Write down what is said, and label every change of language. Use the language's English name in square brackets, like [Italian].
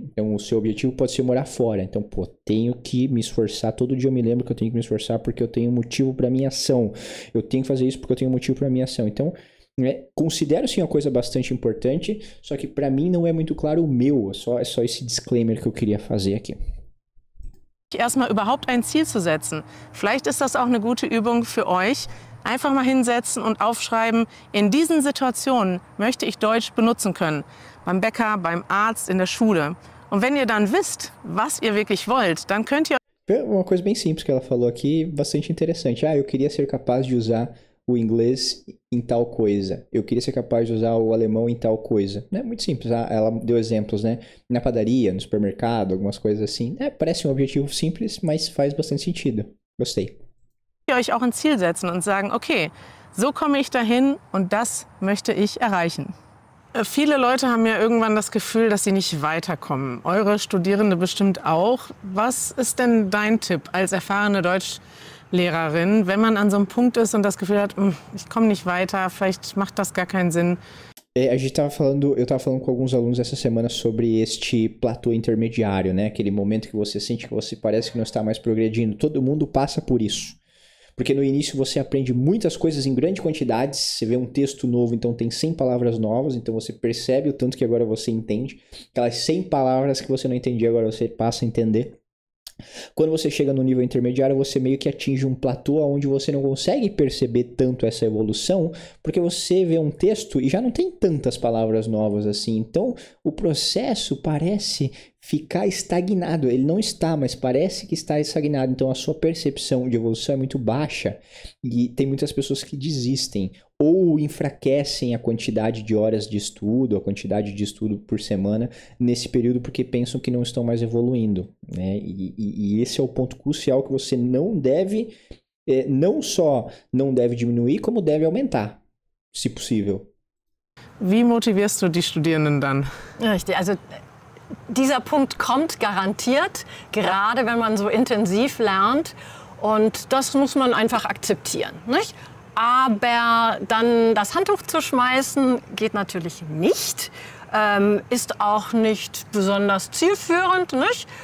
[Portuguese] Então o seu objetivo pode ser morar fora. Então, pô, tenho que me esforçar, todo dia eu me lembro que eu tenho que me esforçar porque eu tenho um motivo para minha ação. Eu tenho que fazer isso porque eu tenho um motivo para minha ação. Então, considero sim uma coisa bastante importante, só que para mim não é muito claro o meu, é só esse disclaimer que eu queria fazer aqui. [German] Erstmal überhaupt ein Ziel zu setzen. Vielleicht ist das auch eine gute Übung für euch. Einfach mal hinsetzen und aufschreiben, in diesen Situationen möchte ich Deutsch benutzen können. Beim Bäcker, beim Arzt, in der Schule. Und wenn ihr dann wisst, was ihr wirklich wollt, dann könnt ihr... [Portuguese] Uma coisa bem simples que ela falou aqui, bastante interessante. Eu queria ser capaz de usar o inglês em tal coisa. Eu queria ser capaz de usar o alemão em tal coisa. É muito simples. Ela deu exemplos, né? Na padaria, no supermercado, algumas coisas assim. Parece um objetivo simples, mas faz bastante sentido. Gostei. [German] Ihr euch auch ein Ziel setzen und sagen, okay, so komme ich dahin und das möchte ich erreichen. Viele Leute haben ja irgendwann das Gefühl, dass sie nicht weiterkommen. Eure Studierende bestimmt auch. Was ist denn dein Tipp als erfahrene Deutschlehrerin, wenn man an so einem Punkt ist und das Gefühl hat, ich komme nicht weiter, vielleicht macht das gar keinen Sinn? [Portuguese] Eu tava falando com alguns alunos essa semana sobre este platô intermediário, né? Aquele momento que você sente que você parece que não está mais progredindo. Todo mundo passa por isso. Porque no início você aprende muitas coisas em grande quantidade, você vê um texto novo, então tem 100 palavras novas, então você percebe o tanto que agora você entende. Aquelas 100 palavras que você não entendia, agora você passa a entender. Quando você chega no nível intermediário, você meio que atinge um platô onde você não consegue perceber tanto essa evolução, porque você vê um texto e já não tem tantas palavras novas assim. Então, o processo parece ficar estagnado. Ele não está, mas parece que está estagnado. Então, a sua percepção de evolução é muito baixa e tem muitas pessoas que desistem ou enfraquecem a quantidade de horas de estudo, a quantidade de estudo por semana nesse período porque pensam que não estão mais evoluindo, né? E esse é o ponto crucial que você não deve, não só não deve diminuir, como deve aumentar, se possível. [German] Wie motivierst du die Studierenden dann? Richtig, also dieser Punkt kommt garantiert, gerade wenn man so intensiv lernt. Und das muss man einfach akzeptieren, nicht? Aber dann das Handtuch zu schmeißen, geht natürlich nicht, ist auch nicht besonders zielführend, nicht?